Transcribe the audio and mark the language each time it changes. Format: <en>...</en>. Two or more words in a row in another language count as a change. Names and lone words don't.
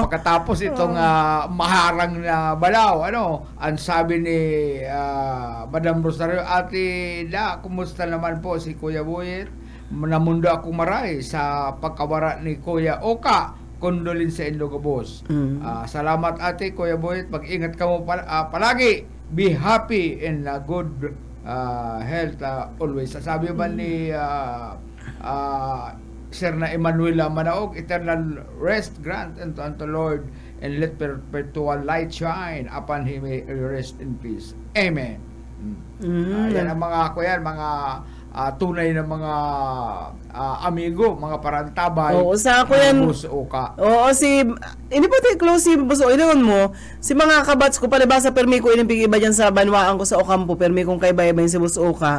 <bik>Pagkatapos itong maharang na balaw, ang sabi ni Madam Rosario, Ate</bik> <tl>kumusta naman po si Kuya Boyet?</tl> <bik>Namundo akong maray sa pagkawara ni Kuya Oka. Kondolin sa Ilocos. Salamat ate, Kuya Boyet. Mag-ingat ka mo palagi.</bik> <en>Be happy and good health always.</en> <bik>Sabi ba ni Sir na Emanuela Manaog,</bik> <en>eternal rest grant unto Lord, and let perpetual light shine upon him, may rest in peace. Amen.</en> <bik>Yan ang mga mga tunay na mga amigo, mga parantabay. Oo, sa ako yan. Busuka. Oo,</bik> <tl>hindi pa tayo</tl> <bik>close si Busuka. Inoon mo, si mga kabats ko, palibasa permi ko inimpig iba dyan sa banwaan ko sa Ocampo, permi kong kaiba-iba yung si Busuka.</bik>